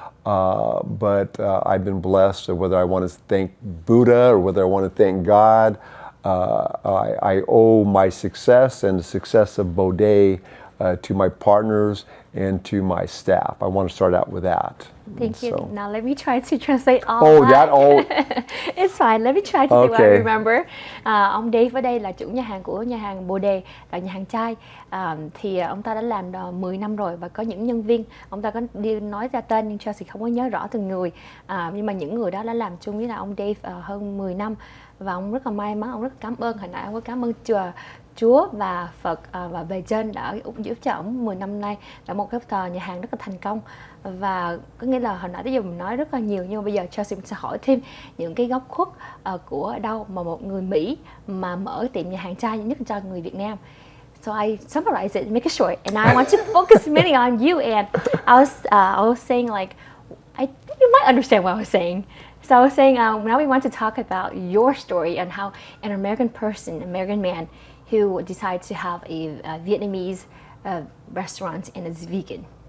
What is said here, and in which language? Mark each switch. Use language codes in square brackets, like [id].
[en] But I've been blessed, whether I want to thank Buddha or whether I want to thank God. I owe my success and the success of Baudet to my partners and to my staff. I want to start out with that. Thank you. Now let me try to translate all that. It's fine. Let me try to see what I remember. [vi] Ông Dave ở đây là chủ nhà hàng của nhà hàng Baudet, là nhà hàng chay. Thì ông ta đã làm 10 năm rồi và có những nhân viên. Ông ta có đi nói ra tên nhưng Chelsea không có nhớ rõ từng người. Nhưng mà những người đó đã làm chung với là ông Dave hơn 10 năm. Và ông rất là may mắn, ông rất cảm ơn. Hồi nãy ông có cảm ơn Chúa và Phật và về trên đã giúp cho ông 10 năm nay là một cái nhà hàng rất là thành công. Và có nghĩa là hồi nãy tới giờ mình nói rất là nhiều, nhưng mà bây giờ Chelsea sẽ hỏi thêm những cái góc khuất của đâu mà một người Mỹ mà mở tiệm nhà hàng chay nhất cho người Việt Nam. [en] So I summarize it, make it short, and I want to focus mainly on you. And I was saying, like, I think you might understand what I was saying. So I was saying, now we want to talk about your story and how an American person, American man, who decided to have a Vietnamese restaurant and is vegan.